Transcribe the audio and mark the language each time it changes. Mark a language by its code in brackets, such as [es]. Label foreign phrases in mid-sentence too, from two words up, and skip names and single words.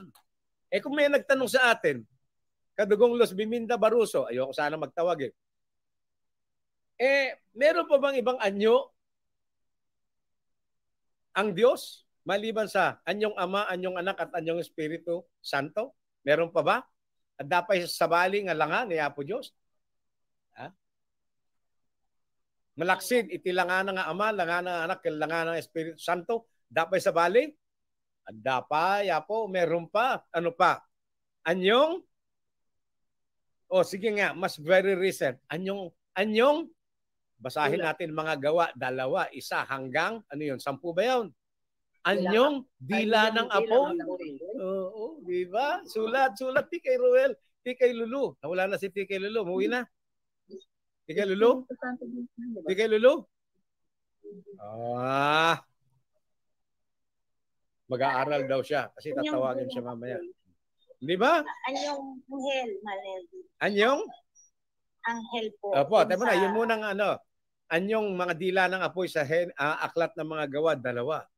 [tl] Kung may nagtanong sa atin, Kadugong Los Biminda Baruso, ayoko sana magtawag meron pa bang ibang anyo ang Diyos maliban sa anyong Ama, anyong Anak at anyong Espiritu Santo? Meron pa ba? [ilo] At dapay sa sabali nga langan ni Apo Diyos. Malaksid, itilangan nga Ama, langan ng Anak, langan ng Espiritu Santo. Dapay sa bali? At dapay, Apo, [tl] meron pa. Ano pa? Anyong? Sige nga, mas very recent. Anyong? Basahin natin mga gawa, 2, 1 hanggang, 10 ba yun? Anyong dila ng apoy. Oo, di ba? Sulat, ti kay Ruel, ti kay Lulu. Nawala na si ti kay Lulu, umuwi na. Ti kay Lulu? Ti kay Lulu? Mag-aaral daw siya kasi tatawagin siya mamaya. Di ba? Anyong anghel, Maleli. Anyong? Anghel po. Opo, tayo na, yun munang anyong mga dila ng apoy sa aklat ng mga gawa, 2.